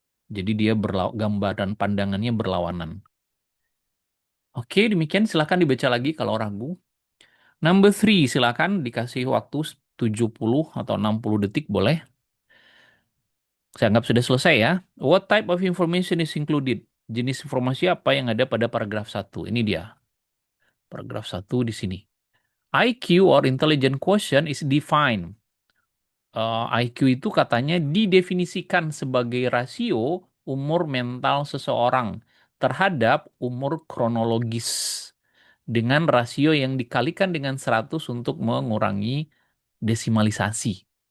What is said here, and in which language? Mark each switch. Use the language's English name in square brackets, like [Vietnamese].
[Indonesian] Jadi dia gambaran pandangannya berlawanan. Oke, demikian silakan dibaca lagi kalau ragu. [English] Number three, [Indonesian] silakan dikasih waktu 70 atau 60 detik boleh. Saya anggap sudah selesai ya. [English] What type of information is included? [Indonesian] Jenis informasi apa yang ada pada paragraf satu? Ini dia. Paragraf satu di sini. [English] IQ or intelligent quotient is defined. [Indonesian] IQ itu katanya didefinisikan sebagai rasio umur mental seseorang terhadap umur kronologis dengan rasio yang dikalikan dengan 100 untuk mengurangi desimalisasi.